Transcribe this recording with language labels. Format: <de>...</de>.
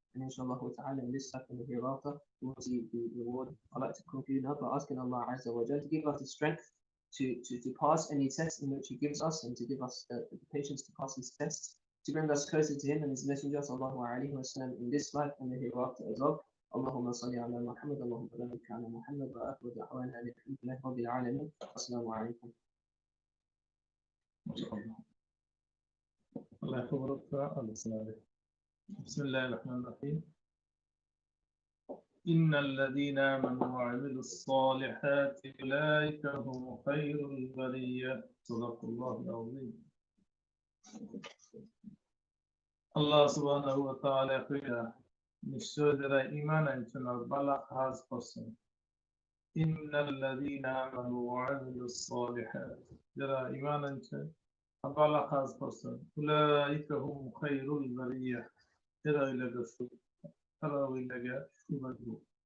<en>And inshallah ta'ala, in this life and the hereafter, we will see the reward. I'd like to conclude now by asking Allah Azza wa Jalla to give us the strength to pass any test in which He gives us, and to give us the patience to pass His tests, to bring us closer to Him and His Messenger sallallahu alaihi wasallam in this life and the hereafter as well.</en> <ar>اللهم صل على محمد اللهم بارك على محمد وآخر دعوانا أن الحمد لله رب العالمين والسلام عليكم. الله يحفظك. بسم الله الرحمن الرحيم. إن الذين آمنوا وعملوا الصالحات أولئك هم خير البرية. صدق الله العظيم. الله سبحانه وتعالى يقول</ar> <bn>নিশ্চয় যারা ঈমান আনছেন আর ভালো কাজ করছেন,</bn> <ar>ইন্নাল্লাযীনা আমানু ওয়া আমিলুস সালিহাত,</ar> <bn>যারা ঈমান আনছেন আর ভালো কাজ করছেন,</bn> <ar>উলাইকা হুম খায়রুল বারিয়া,</ar> <bn>এরা হইলো সুভাগ্য,</bn>